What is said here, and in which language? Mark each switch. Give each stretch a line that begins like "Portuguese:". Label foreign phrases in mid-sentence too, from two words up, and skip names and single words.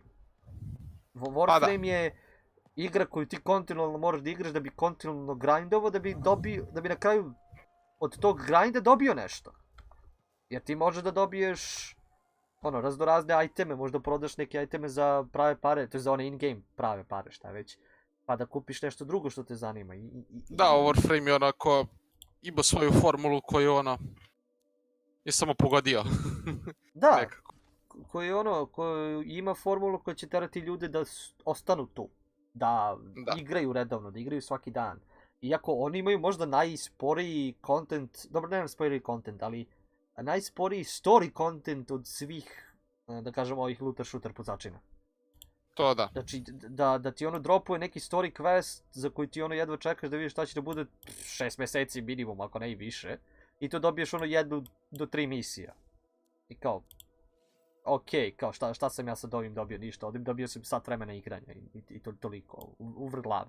Serbian: Warframe je igra koju ti kontinualno moraš da igraš da bi kontinualno grindovao, da bi na kraju od tog grinda dobio nešto. Jer ti možeš da dobiješ ono, raznorazne iteme, možda prodaš neke iteme za prave pare, to je za one in-game prave pare, šta već. Pa da kupiš nešto drugo što te zanima. Da, Warframe je onako ima svoju formulu koju ono je samo pogodio. Da, koji ima formulu koja će terati ljude da ostanu tu. Da igraju redovno, da igraju svaki dan. Iako oni imaju možda najsporiji content, dobro nemam sporiji content, ali najsporiji
English: story content
Serbian: od svih, da kažem, ovih
English: looter shooter
Serbian: pucačina. To da. Znači, da ti ono dropuje neki
English: story quest
Serbian: za koji ti ono jedva čekaš da vidiš šta će da bude 6 mjeseci minimum, ako ne i više. I to dobiješ ono 1 do 3 misija. I kao, okej, kao šta sam ja sad ovim dobio, ništa, ovim dobio sam sat vremena igranja i toliko, uvrh glave.